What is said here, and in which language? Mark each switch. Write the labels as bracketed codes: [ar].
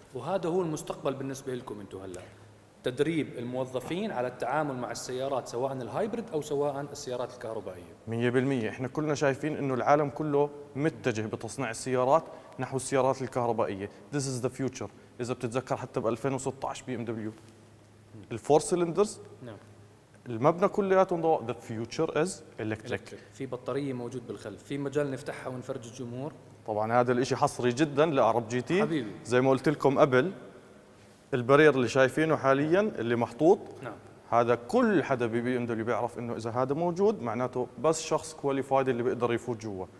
[ar] وهذا هو المستقبل بالنسبه لكم انتم هلا، تدريب الموظفين على التعامل مع السيارات سواء الهايبريد او سواء السيارات الكهربائيه. 100%. احنا كلنا شايفين انه العالم كله متجه بتصنيع السيارات نحو السيارات الكهربائيه. [en] This is the future. [ar] اذا بتتذكر حتى ب 2016 بي ام دبليو الفور سيلندرز نعم المبنى كلياته ضوء [en] the future is electric. [ar] في بطاريه موجود بالخلف، في مجال نفتحها ونفرج الجمهور. طبعا هذا الاشي حصري جدا لعرب جي تي حبيبي. زي ما قلت لكم قبل البرير اللي شايفينه حاليا اللي محطوط نعم هذا كل حدا ببي ام دبليو بيعرف انه اذا هذا موجود معناته بس شخص كواليفايد اللي بيقدر يفوت جوا.